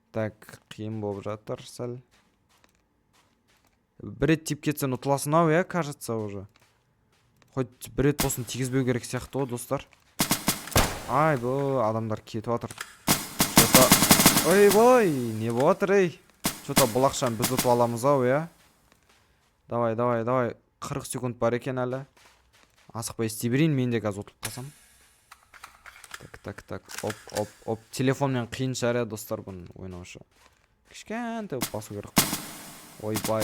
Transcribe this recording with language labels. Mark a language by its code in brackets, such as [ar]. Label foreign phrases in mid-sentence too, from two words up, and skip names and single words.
[kk] Так, қиын болып жатыр сәл. Бір рет тиіп кетсен ұтыласың ау, иә, [ru] кажется уже. [kk] Хоть бір рет болсын тигізбеу керек сияқты ғой, достар. Ай, бұл адамдар кетіп жатыр. Ой, не болып жатыр, ей? Что-то бұл ақшаны біз ұтып аламыз ау, иә? Давай. 40 секунд бар екен әлі. Асықпай істей берейін, мен де қазір ұтылып қалсам. Так. Оп. Телефонмен қиын шығар, достар, бұны ойнаушы. Кішкентай басу керек. Ойбай.